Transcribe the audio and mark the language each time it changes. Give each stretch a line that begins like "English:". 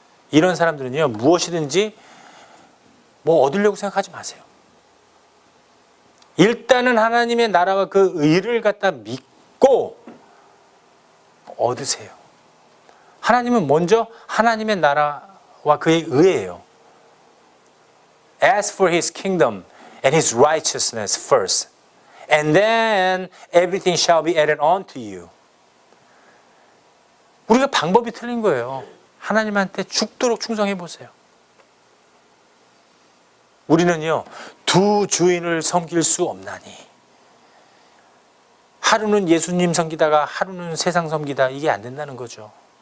Korean: 이런 사람들은요, 무엇이든지 얻으려고 생각하지 마세요. 일단은 하나님의 나라와 그 의를 갖다 믿고 얻으세요. 하나님은 먼저 하나님의 나라와 그의 의예요.
English: Ask for his kingdom and his righteousness first. And then everything shall be added on to you.
Korean: 우리가 방법이 틀린 거예요. 하나님한테 죽도록 충성해 보세요. 우리는요, 두 주인을 섬길 수 없나니. 하루는 예수님 섬기다가 하루는 세상 섬기다, 이게 안 된다는 거죠.